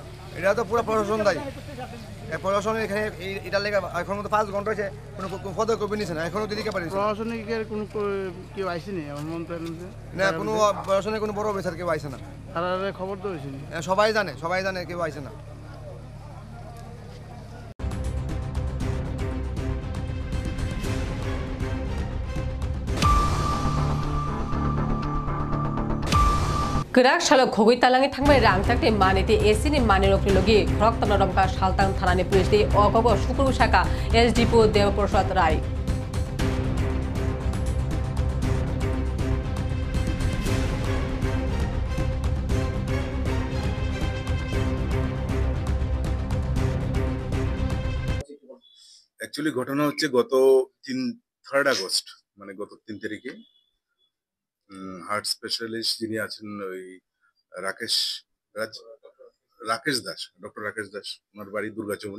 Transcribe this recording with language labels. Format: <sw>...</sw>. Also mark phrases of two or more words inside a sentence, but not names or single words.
<bn>এটা তো পুরো প্রশাসন দায়ী। প্রশাসনের এখানে এটার লেগে এখন তো 5 ঘন্টা হয়েছে, কোনো পদক্ষেপ নিচ্ছে না, এখনো দিতে পারি প্রশাসনিক কোনো কেউ আইসিনি এমন মন্ত্র না, কোনো প্রশাসনের কোনো বড় অফিসার কেউ আইসে না। তারা খবর তো হয়েছিনি, সবাই জানে কেউ আইসে না।</bn> <trp>Gerak shalok khogoi talangi thangbai rang takte manete AC ni mane rokni logi khorok tamna romka shaltang thanani police de ogogo shukru shaka SDPO Deoprasad Rai</trp> <bn>অ্যাকচুয়ালি ঘটনা হচ্ছে গত 3 আগস্ট মানে গত 3 তারিখে</bn> <en>heart specialist</en> <bn>যিনি আছেন ওই রাকেশ দাস, ডক্টর রাকেশ দাস, ওনার বাড়ি দুর্গাচমনি।</bn>